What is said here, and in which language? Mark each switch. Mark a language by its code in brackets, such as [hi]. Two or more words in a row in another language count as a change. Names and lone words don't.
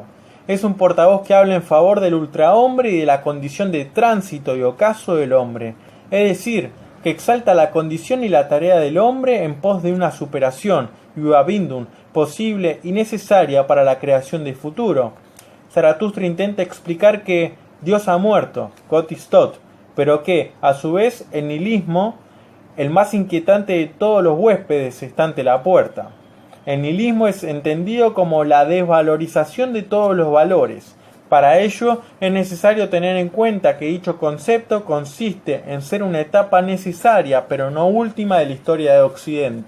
[es] Es un portavoz que habla en favor del ultrahombre y de la condición de tránsito y ocaso del hombre, es decir, que exalta la condición y la tarea del hombre en pos de una superación, Überwindung, posible y necesaria para la creación del futuro. Zaratustra intenta explicar que Dios ha muerto, [de] Gott ist tot, [es] pero que, a su vez, el nihilismo, el más inquietante de todos los huéspedes, está ante la puerta. El nihilismo es entendido como la desvalorización de todos los valores. Para ello es necesario tener en cuenta que dicho concepto consiste en ser una etapa necesaria, pero no última, de la historia de Occidente.